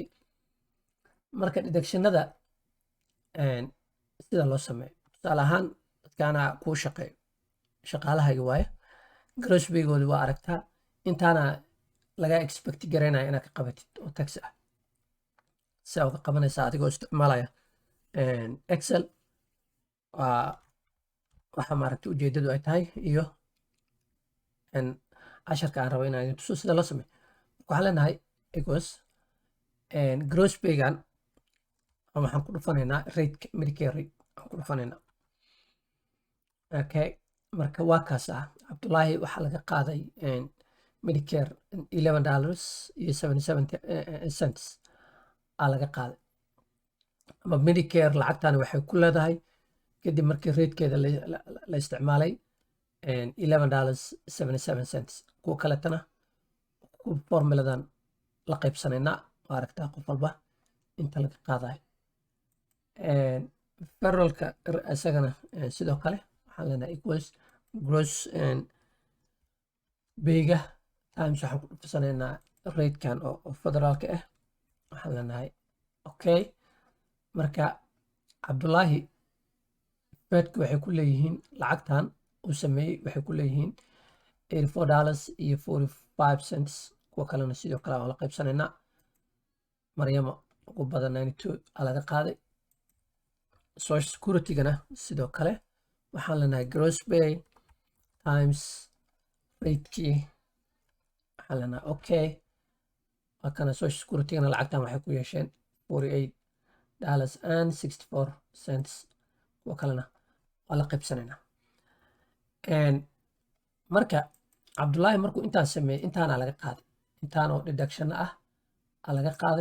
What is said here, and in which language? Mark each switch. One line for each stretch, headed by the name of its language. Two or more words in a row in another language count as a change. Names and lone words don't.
Somali: Marka deductionada sida loo sameeyo, tusaale ahaan dadkaana kuu shaqeeyo, shaqaalahayga waaye,
English: gross pay-gooda
Somali: waa aragtaa, intaana laga expect garaynaya inaad ka qabatid oo tax ah. Saa uga qabanaysaa adigoo isticmaalaya Excel. Waxa maaragtay ujeedadu ay tahay iyo casharka aan rabo inaan idin tuso sida loo sameeyo. Waxaan leenahay equals
English: gross pay-gan
Somali: waxaan ku dhufanaynaa rate,
English: Medicare rate
Somali: aan ku dhufanaynaa. Okay, marka waa kaas ah. Cabdullaahi waxaa laga qaaday Medicare $11.77 aa laga qaaday. Ama Medicare lacagtani waxay ku leedahay kadib markii ratekeeda la isticmaalay $11.77. kuwa kaletana formuladan la qaybsanaynaa, waa aragtaa qof walba inta laga qaadayo. Federalka isagana sidoo kale waxaan leenahay equals
English: gross pay-ga times
Somali: waxaan ku dhufsanaynaa ratekan oo federaalka ah. Waxaan leenahay okay. Marka Cabdullaahi fedka waxay ku leeyihiin lacagtan uu sameeyey, waxay ku leeyihiin $84.45. kuwa kalena sidoo kale waan la qaybsanaynaa. Maryamo ugu badan 92 aa laga qaaday.
English: Social security-gana
Somali: sidoo kale waxaan leenahay
English: gross pay times
Somali: ratekii. waxaan leenahay okay. waa kana
English: social security-gana
Somali: lacagtan waxay ku yeesheen $48.64. kuwa kalena waa la qaybsanaynaa. Marka Cabdullaahi markuu intaan sameeyey, intaana laga qaaday, intaan oo deduction ah aa laga qaaday.